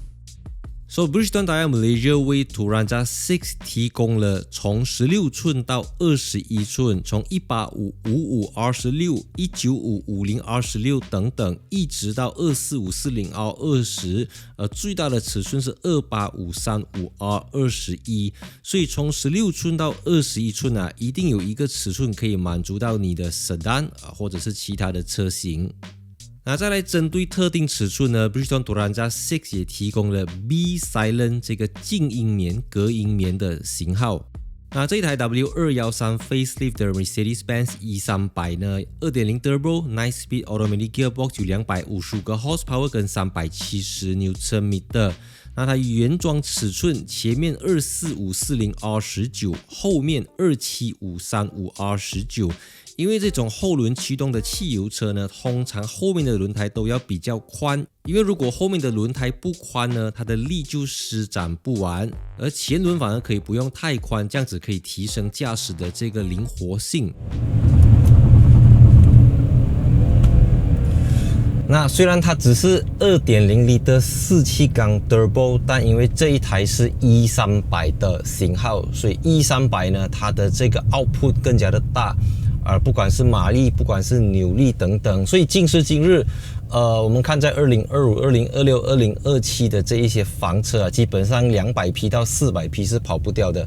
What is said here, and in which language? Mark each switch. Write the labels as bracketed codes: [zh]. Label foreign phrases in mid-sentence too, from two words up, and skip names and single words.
[zh] So Bridgestone Daiya Malaysia 為 Turanza 6提供了從16寸到21寸，從185、55、R16、195、50、R16等等，一直到245、40、R20，最大的尺寸是285、35、R21，所以從16寸到21寸啊，一定有一個尺寸可以滿足到你的 Sedan 或者是其他的車型。那再來針對特定尺寸呢 ，Bridgestone Turanza 6也提供了 B Silent 這個靜音棉、隔音棉的型號。那這台 W213 Facelift 的 Mercedes-Benz E300 呢 ，2.0 [en] Turbo 9-speed Automatic Gearbox [zh] 有255個 horsepower 跟370 Nm。那它原裝尺寸前面24540 R19， 後面27535 R19。因為這種後輪驅動的汽油車呢，通常後面的輪胎都要比較寬，因為如果後面的輪胎不寬呢，它的力就施展不完，而前輪反而可以不用太寬，這樣子可以提升駕駛的這個靈活性。那雖然它只是 2.0L 4氣缸 Turbo，但因為這一台是 E300 的型號，所以 E300 呢，它的這個 output 更加的大。不管是馬力，不管是扭力等等，所以今時今日，我們看在2025、2026、2027的這一些房車啊，基本上200匹到400匹是跑不掉的。